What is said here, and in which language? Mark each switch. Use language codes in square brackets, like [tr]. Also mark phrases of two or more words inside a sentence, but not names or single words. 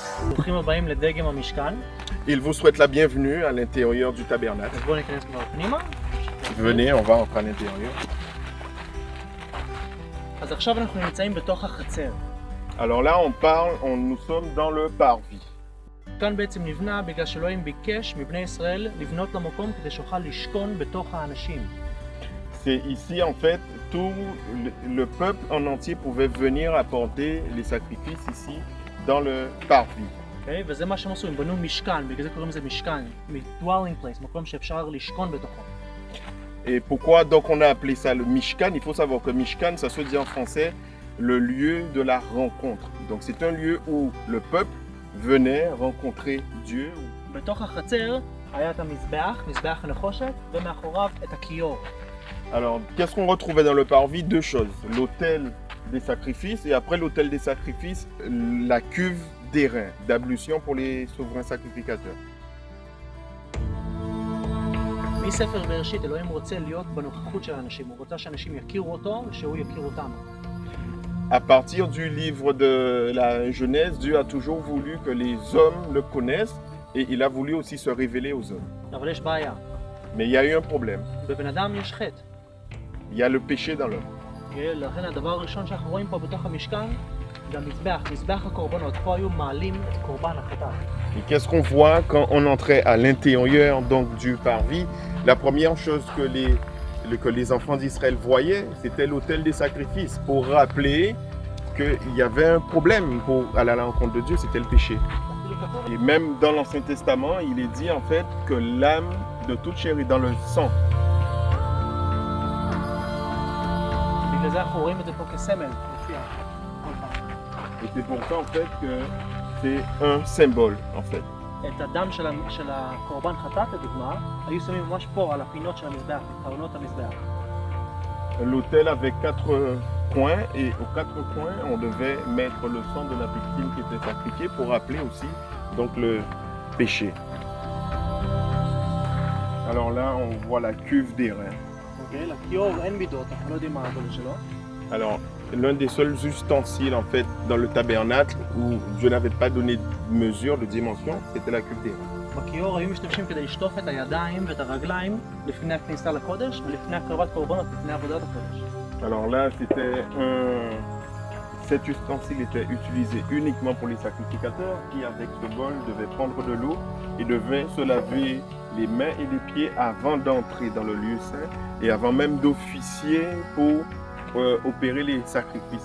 [he] ברוכים הבאים לדגם המשכן. [fr] Il vous souhaite la bienvenue à l'intérieur du tabernacle. [he] אז בואו ניכנס כבר פנימה. [fr] Venez, on va entrer à l'intérieur. [he] אז עכשיו אנחנו נמצאים בתוך החצר. [fr] Alors là, nous sommes dans le parvis. [he] כאן בעצם נבנה בגלל שאלוהים ביקש מבני ישראל לבנות למקום כדי שאוכל לשכון בתוך האנשים. [fr] C'est ici, en fait, tout le peuple en entier pouvait venir apporter les sacrifices ici, dans le parvis. [he] Okay? וזה מה שהם עשו, הם בנו משכן, בגלל זה קוראים לזה משכן, [en] dwelling place, [he] מקום שאפשר לשכון בתוכו. [fr] Et pourquoi donc on a appelé ça le Mishkan? Il faut savoir que Mishkan, ça se dit en français, le lieu de la rencontre. Donc c'est un lieu où le peuple venait rencontrer Dieu. [he] בתוך החצר היה את המזבח, מזבח הנחושת, ומאחוריו את הכיור. [fr] Alors, qu'est-ce qu'on retrouvait dans le parvis? Deux choses. L'autel des sacrifices et après l'autel des sacrifices, la cuve d'airain, d'ablution pour les souverains sacrificateurs. [he] מספר בראשית, אלוהים רוצה להיות בנוכחות של האנשים. הוא רוצה שאנשים יכירו אותו ושהוא יכיר אותם. [fr] À partir du livre de la Genèse, Dieu a toujours voulu que les hommes le connaissent et il a voulu aussi se révéler aux hommes. [he] אבל יש בעיה. [fr] Mais il y a eu un problème. [he] בבן אדם יש חטא. [fr] Il y a le péché dans l'homme. [he] לכן הדבר הראשון שאנחנו רואים פה בתוך המשכן זה המזבח, מזבח הקורבנות. פה היו מעלים את קורבן החטאת. [fr] Et qu'est-ce qu'on voit quand on entrait à l'intérieur donc du parvis? La première chose que les enfants d'Israël voyaient, c'était l'autel des sacrifices pour rappeler qu'il y avait un problème pour aller à la rencontre de Dieu, c'était le péché. Et même dans l'Ancien Testament, il est dit en fait que l'âme de toute chair est dans le sang. [he] בגלל זה אנחנו רואים את זה פה כסמל. [fr] Et c'est pour ça en fait que c'est un symbole en fait. [he] את הדם של הקורבן חטאת לדוגמה, היו שמים ממש פה על הפינות של המזבח, בקרנות המזבח. [fr] L'autel avait 4 coins et aux 4 coins on devait mettre le sang de la victime qui était sacrifiée pour rappeler aussi donc le péché. Alors là on voit la cuve d'airain. [he] אוקיי, לכיור אין מידות, אנחנו לא יודעים מה הגודל שלו. [fr] Alors l'un des seuls ustensiles en fait dans le tabernacle où Dieu n'avait pas donné de mesure, de dimension, c'était la cuve d'airain. [he] בכיור היו משתמשים כדי לשטוף את הידיים ואת הרגליים לפני הכניסה לקודש ולפני הקרבת קורבנות, לפני עבודת הקודש. [fr] Alors là, cet ustensile était utilisé uniquement pour les sacrificateurs qui, avec ce bol, devaient prendre de l'eau et devaient se laver les mains et les pieds avant d'entrer dans le lieu saint et avant même d'officier pour opérer les sacrifices.